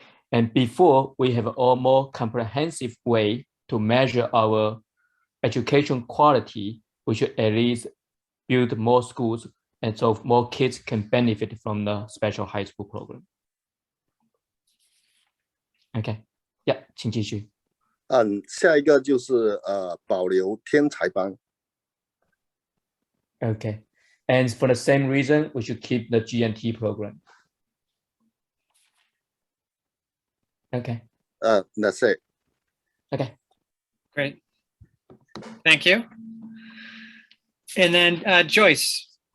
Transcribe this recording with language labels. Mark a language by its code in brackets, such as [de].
[en] And before we have a more comprehensive way to measure our education quality, we should at least build more schools, and so more kids can benefit from the special high school program. [zh] OK， 请继续。下一个就是保留天才班。 [en] Okay, and for the same reason, we should keep the GNT program. Okay. That's it. Okay. Great. Thank you. And then Joyce,